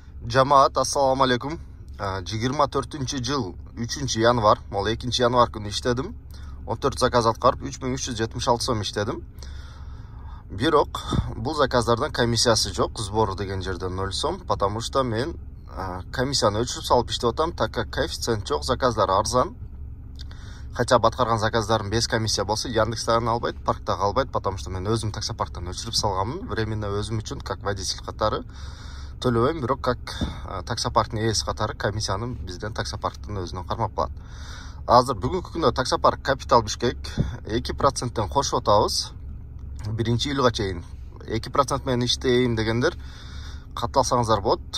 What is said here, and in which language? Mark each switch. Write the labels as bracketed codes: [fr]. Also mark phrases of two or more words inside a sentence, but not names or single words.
[ky] Жамаат, ассаламу алейкум. 24-жыл 3 январ, мол 2 январ күнү иштедим. 14 заказ аткарып 3376 сом иштедим. Бирок бул заказдардан комиссиясы жок, сбору деген жерден 0 сом, [ru] потому что [ky] мен комиссияны өчүрүп салып иштеп атам, [ru] так как [ky] коэффициент жок, заказдар арзан. [ru] Хотя бы [ky] аткарган заказдарым [ru] без комиссия [ky] болсо, Яндекстен албайт, паркта калбайт, [ru] потому что [ky] мен өзүм таксопарктан өчүрүп салганмын, временно өзүм үчүн [ru] как водитель [ky] катары төлөбөйм, бирок как таксопарктын ээси катары комиссияны бизден таксопарктын өзүнөн кармап калат. Азыр бүгүнкү күндө таксопарк Капитал Бишкек 2%тен кошуп атабыз. 1-июлга чейин 2% менен иштейм дегендер катталсаңыздар болот.